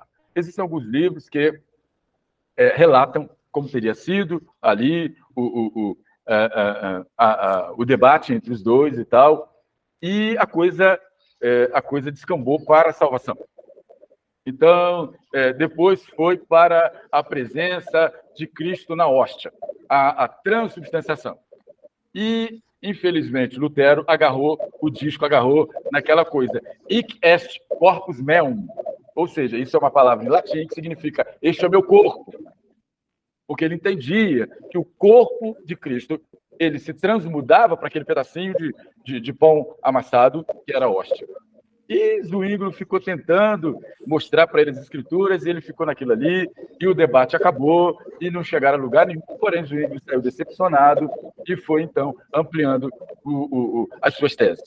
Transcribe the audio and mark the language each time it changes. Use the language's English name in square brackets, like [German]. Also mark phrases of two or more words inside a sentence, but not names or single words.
[Portuguese] Existem alguns livros que relatam como teria sido ali o debate entre os dois e tal, e a coisa descambou para a salvação. Então, depois foi para a presença de Cristo na hóstia, a transubstanciação. E, infelizmente, Lutero agarrou naquela coisa, [Latin] hic est corpus meum, [Portuguese] ou seja, isso é uma palavra em latim que significa este é o meu corpo, porque ele entendia que o corpo de Cristo ele se transmudava para aquele pedacinho de pão amassado que era a hóstia. E Zwinglio ficou tentando mostrar para ele as escrituras, e ele ficou naquilo ali, e o debate acabou, e não chegaram a lugar nenhum, porém Zwinglio saiu decepcionado e foi, então, ampliando as suas teses.